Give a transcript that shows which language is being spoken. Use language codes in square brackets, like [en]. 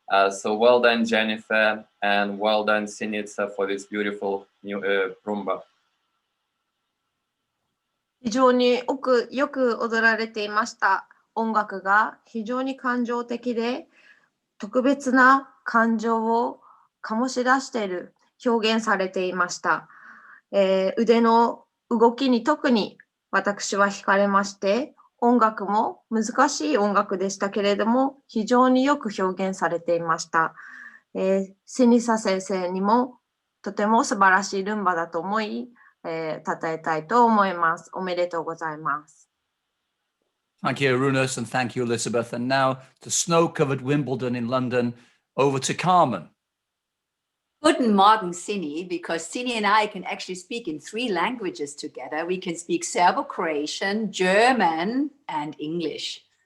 [en] So well done, Jennifer, and well done, Sinitsa, for this beautiful new rumba. [ja] 非常によく踊られていました。音楽が非常に感情的で特別な感情を醸し出している、表現されていました。腕の動きに特に私は惹かれまして、音楽も難しい音楽でしたけれども、非常によく表現されていました。セニサ先生にもとても素晴らしいルンバだと思い、称えたいと思います。おめでとうございます。 [en] Thank you, Arunas, and thank you, Elizabeth. And now to snow-covered Wimbledon in London, over to Carmen. [de] Guten Morgen, [en] Sini, because Sini and I can actually speak in 3 languages together. We can speak Serbo-Croatian, German, and English.